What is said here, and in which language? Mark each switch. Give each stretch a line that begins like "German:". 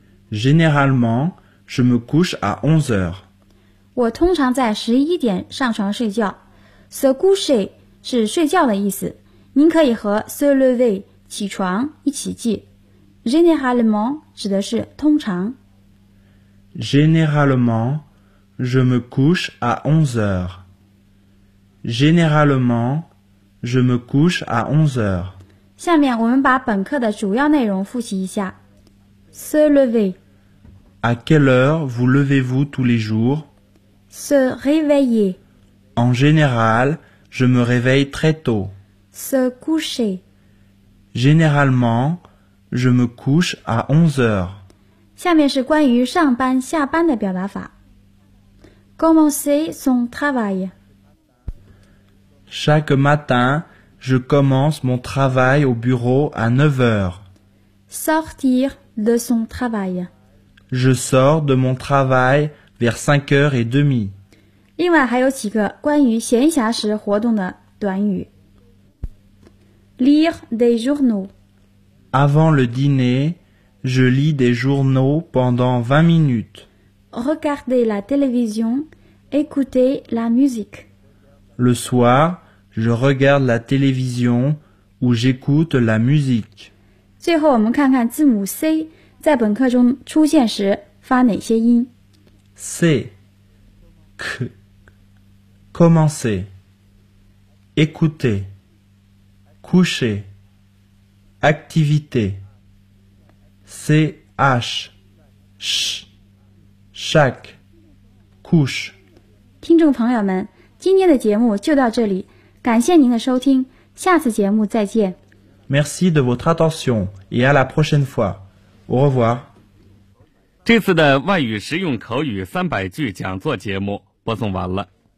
French: Généralement, je me couche à 11h.
Chinese: 我通常在11点上床睡觉。
French: Se coucher
Chinese: 是睡觉的意思。您可以和
French: se lever
Chinese: 起床一起记。 Généralement 指的是通常。
French: Généralement, je me couche à 11h. Généralement, je me couche à 11h.
Chinese: 下面我们把本课的主要内容复习一下。
French: Se lever. À quelle heure vous levez-vous tous les jours? Se réveiller. En général, je me réveille très tôt. Se coucher. Généralement, je me couche à 11h.
Chinese: 下面是关于上班下班的表达法。
French: Commencer son travail. Chaque matin, je commence mon travail au bureau à 9h. Sortir de son travail. Je sors de mon travail vers 5h30.
Chinese: 另外还有几个关于闲暇时活动的短语。
French: Lire des journaux. Avant le dîner, je lis des journaux pendant 20 minutes. Regarder la télévision, écouter la musique. Le soir, je regarde la télévision ou j'écoute la musique.
Chinese: 最后我们看看字母 C 在本课中出现时发哪些音。
French: C, C, commencer, écouter, coucher, activité. CH, CH, chaque, couche.
Chinese: 听众朋友们，今天的节目就到这里，感谢您的收听，下次节目再见。
French: Merci de votre attention et à la prochaine fois. Au revoir.
Chinese: 这次的外语实用口语三百句讲座节目播送完了。